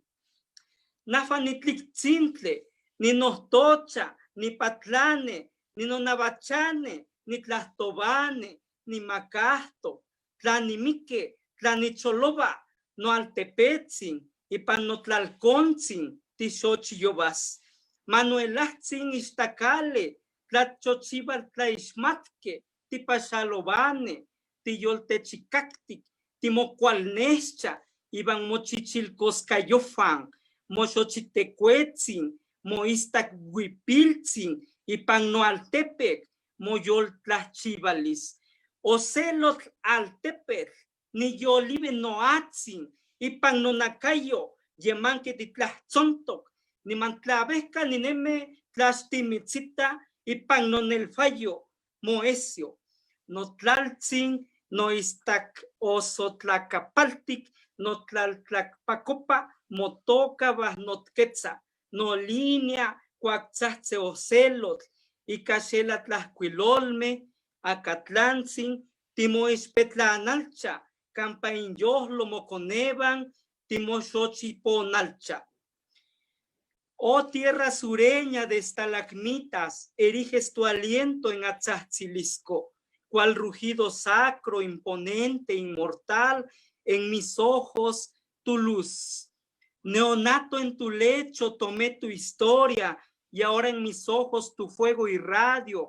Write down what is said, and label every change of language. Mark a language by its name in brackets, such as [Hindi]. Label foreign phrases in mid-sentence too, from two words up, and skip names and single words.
[Nahuatl languages] Nafan nitlictzintle, ni nostocha, ni patlane, ni nonavachane, ni tlastobane, ni macasto, tlanimique, tlanicholoba, no altepetzin, y panotlalcontzin, tixochillobas. Manuelachtzin istacale, tlachochival tlaixmatque, tipachalobane, tiyoltechicactic, timocualnescha, iban mochichilcoscayofan, moxochitecuetzin, moistacuipiltzin, y pannoaltepec, moyoltlachivalis. Ocelot altepec, ni yolive noatzin, y pannonacayo, yemanque titlahtzontoc, ni mantlavesca ni neme tlachtimitzita, y pannonelfayo, moesio, no tlaltzin, no istac osotlacapaltic, no tlaltlacpacopa, motoca notquetza, no línea, cuaxahtze ocelot, y cachela tlascuilolme, acatlantzin, timoispetlanalcha, campainyohlo moconeban, timoxochiponalcha. [Spanish] Oh tierra sureña de estalagmitas, eriges tu aliento en Atzahzilisco, cual rugido sacro, imponente, inmortal, en mis ojos tu luz. Neonato en tu lecho tomé tu historia, y ahora en mis ojos tu fuego irradio.